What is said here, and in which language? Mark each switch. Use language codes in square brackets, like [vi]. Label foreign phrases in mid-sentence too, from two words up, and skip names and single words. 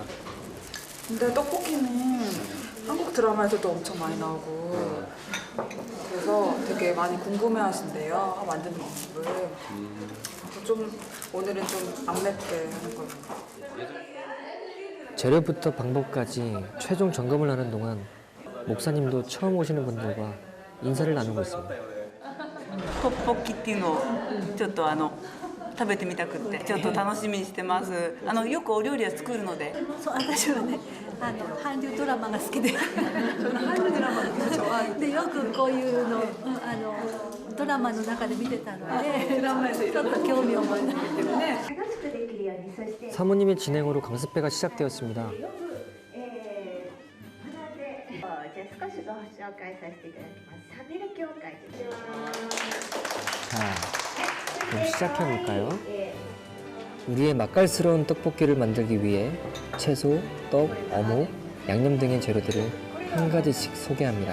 [ko] 근데 떡볶이는 한국 드라마에서도 엄청 많이 나오고 그래서 되게 많이 궁금해하신대요. 만드는 방법을. 그래서 좀 오늘은 좀 안 맵게 하는 걸로. 재료부터 방법까지 최종 점검을 하는 동안 목사님도 처음 오시는 분들과 인사를 나누고 있습니다. [ja] トッポッキっていうのをちょっと食べてみたくってちょっと楽しみにしてます。よくお料理は作るので。そう私はね韓流ドラマが好きで韓流ドラマでよくこういうのドラマの中で見てたのでちょっと興味を持ってね。 [ko] 사모님의 진행으로 강습회가 시작되었습니다. 자, 그럼 시작해볼까요? 우리의 맛깔스러운 떡볶이를 만들기 위해 채소, 떡, 어묵, 양념 등의 재료들을 한 가지씩 소개합니다.